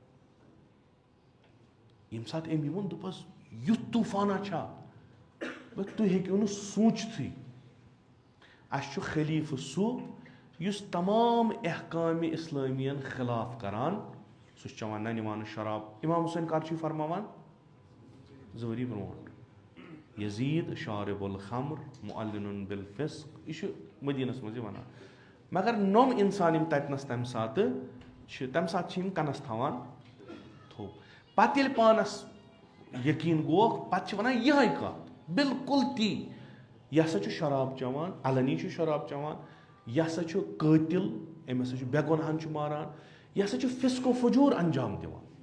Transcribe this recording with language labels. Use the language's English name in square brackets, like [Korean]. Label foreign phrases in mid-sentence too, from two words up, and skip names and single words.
[Kashmiri] ییٚمہِ ساتہٕ أمۍ یہِ ووٚن دوٚپس یُتھ طوٗفانا چھا تُہۍ ہیٚکِو نہٕ سوٗنٛچتھٕے اَسہِ چھُ خلیٖفہٕ سُہ یُس تمام احکامِ اِسلٲمِین خِلاف کران سُہ چھُ چٮ۪وان ننہِ وانہٕ شراب اِمام حُسین کر چھُ یہِ فرماوان 2 ؤری برونٛٹھ یزیٖد [Arabic] شارب الخمر مُعلِنُن بالفسق [Kashmiri] یہِ چھُ مدیٖنس منٛز یہِ وَنان مگر نوٚم اِنسان یِم تَتِنس تَمہِ ساتہٕ چھِ یِم کَنس تھاوان تھوٚپ پتہٕ ییٚلہِ پانس یقیٖن گوکھ پتہٕ چھِ وَنان یِہے کَتھ بِلکُل تی یہِ ہسا چھُ شراب چٮ۪وان علنی چھُ شراب چٮ۪وان یہِ ہسا چھُ قٲتِل أمۍ ہسا چھُ بے گۄنہَن چھُ ماران یہِ ہسا چھُ فِسقو فجوٗر انجام دِوان